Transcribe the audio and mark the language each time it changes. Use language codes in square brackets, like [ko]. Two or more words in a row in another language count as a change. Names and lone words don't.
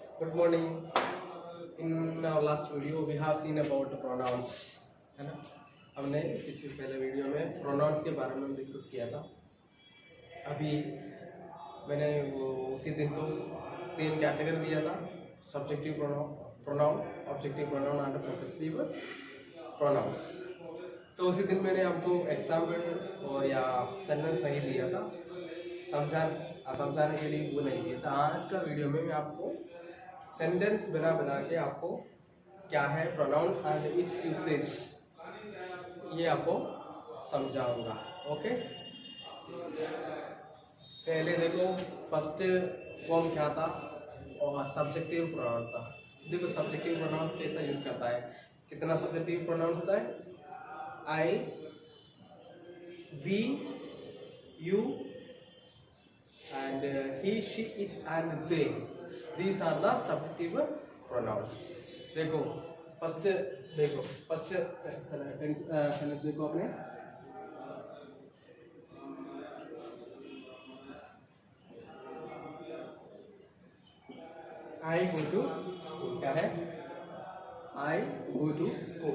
[en] Good morning. In our last video, we have seen about pronouns, [hi] है ना। हमने पिछले पहले वीडियो में pronouns के बारे में डिस्कस किया था। अभी मैंने वो उसी दिन तो 3 कैटेगरी दिया था, [en] subjective pronoun, objective pronoun and possessive pronouns। [hi] तो उसी दिन मैंने आपको एग्जाम्पल और या सेंटेंस नहीं दिया था, समझाने के लिए वो नहीं दिया था। आज का वीडियो में मैं आपको सेंटेंस बना के आपको क्या है [en] pronoun and its usage [hi] ये आपको समझाऊंगा। ओके, पहले देखो [en] first form [hi] क्या था और [en] subjective pronouns [hi] था। देखो [en] subjective pronouns [hi] कैसा यूज करता है, कितना [en] subjective pronouns [hi] था, [en] I, we, you and he, she, it and they. These are the subjective pronouns। [hi] देखो फर्स्ट सेंटेंस देखो अपने, [en] I go to school. [hi] क्या है, [en] I go to school.